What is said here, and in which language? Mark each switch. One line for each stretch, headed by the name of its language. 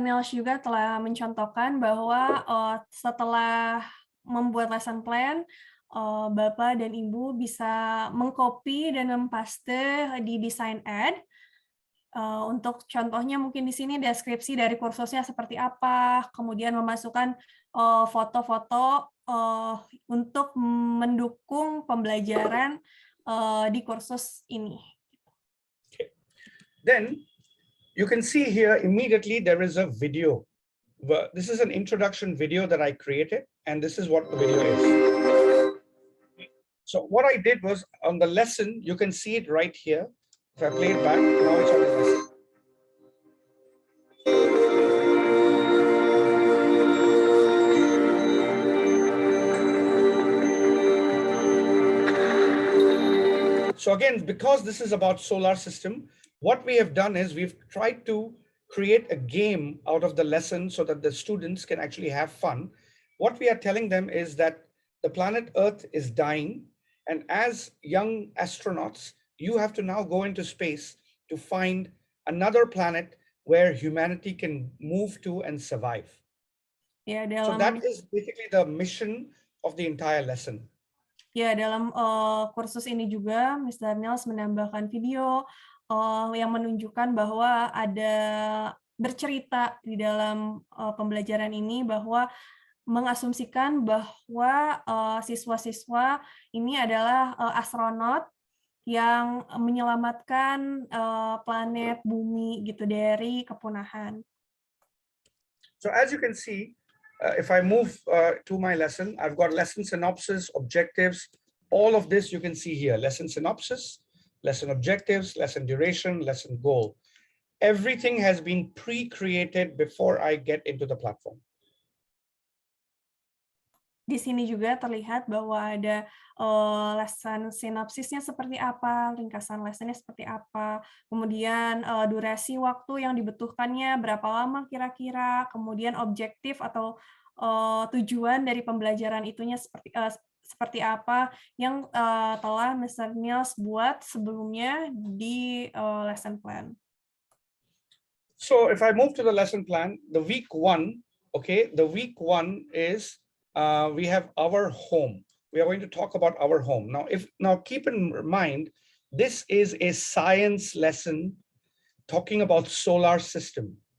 Indonesian: Niels juga telah mencontohkan bahwa setelah membuat lesson plan, Bapak dan Ibu bisa mengcopy dan mempaste di Design Ed. Untuk contohnya mungkin di sini deskripsi dari kursusnya seperti apa, kemudian memasukkan foto-foto untuk mendukung pembelajaran di kursus ini. Okay.
English: Then you can see here immediately there is a video. This is an introduction video that I created, and this is what the video is. So what I did was on the lesson, you can see it right here. If I play it back, now it's on the lesson. So again, because this is about solar system, what we have done is we've tried to create a game out of the lesson so that the students can actually have fun. What we are telling them is that the planet Earth is dying, and as young astronauts, you have to now go into space to find another planet where humanity can move to and survive. Ya, So that is basically the mission of the entire lesson.
Indonesian: Ya, dalam kursus ini juga Mr. Niels menambahkan video yang menunjukkan bahwa ada bercerita di dalam pembelajaran ini bahwa mengasumsikan bahwa siswa-siswa ini adalah astronot yang menyelamatkan planet bumi gitu dari kepunahan.
English: So as you can see, if I move to my lesson, I've got lesson synopsis, objectives, all of this you can see here. Lesson synopsis, lesson objectives, lesson duration, lesson goal. Everything has been pre-created before I get into the platform.
Indonesian: Di sini juga terlihat bahwa ada lesson sinopsisnya seperti apa, ringkasan lessennya seperti apa, kemudian durasi waktu yang dibutuhkannya berapa lama kira-kira, kemudian objektif atau tujuan dari pembelajaran itunya seperti apa yang telah Mr. Niels buat sebelumnya di lesson plan.
English: So if I move to the lesson plan, the week 1, okay, the week 1 is we have our home. We are going to talk about our home. Now keep in mind, this is a science lesson talking about solar system.